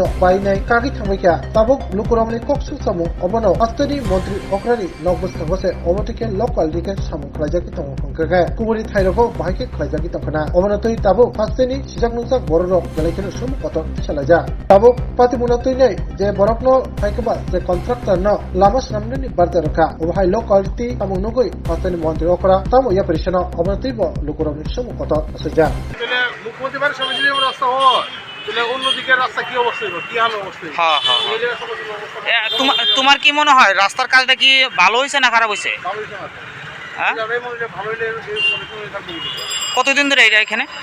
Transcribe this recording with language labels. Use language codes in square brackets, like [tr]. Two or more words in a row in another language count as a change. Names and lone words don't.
[brx] बायनाय कागि थांबायख्या ताबुक लुकुरामनि कक्सु सामु अबनो आस्तनि मन्त्रि अखरानि नगबस्तांगोसे अबतिके [en] low quality [brx] सामु खलायजाकि तंगो खंखगे कुबुरि थाइरको बाहायके खलायजाकि तंखना अबनतै ताबु फास्तेनि सिजाकनुसा बररक बेलायखिनो सुम कतर चलायजा ताबु पातिमुनतै नै जे बरकनो फाइकबा जे कन्ट्राक्टर न लामा सामनेनि बारजा रखा अबहाय [en] low quality [brx] तामु नगै फास्तेनि मन्त्रि अखरा तामु या परिसनो अबनतै ब लुकुरामनि सुम कतर असजा [bn] তাহলে মুখ্যমন্ত্রী বাড়ির সামনে যদি রাস্তা হয় তাহলে অন্যদিকে রাস্তা কি অবস্থা হবে কি হাল অবস্থা হবে হ্যাঁ হ্যাঁ এই জায়গায় সমস্যা অবস্থা তোমার কি মনে হয় রাস্তার কাজটা কি ভালো হয়েছে না খারাপ হয়েছে? ভালো হইছে না হ্যাঁ যাবে মনে ভালো হইলে এই সমস্যা থাকবে কতদিন ধরে এটা এখানে